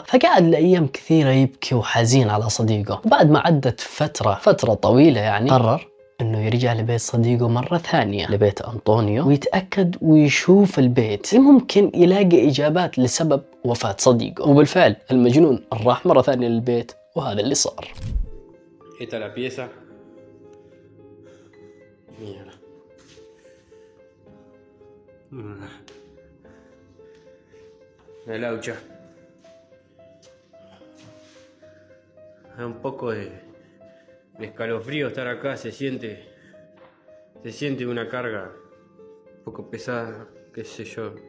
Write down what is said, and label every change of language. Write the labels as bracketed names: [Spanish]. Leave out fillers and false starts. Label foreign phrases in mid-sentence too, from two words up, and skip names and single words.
[Arabic] فقعد لأيام كثيرة يبكي وحزين على صديقه. وبعد ما عدت فترة طويلة يعني قرر انه يرجع لبيت صديقه مرة ثانية، لبيت أنطونيو، ويتأكد ويشوف البيت. ممكن يلاقي إجابات لسبب وفاة صديقه. وبالفعل المجنون راح مرة ثانية للبيت، وهذا اللي صار. [Spanish] Esta es la pieza. Mierda. La laucha. Da un poco de escalofrío estar acá, se siente una carga un poco pesada, qué sé yo.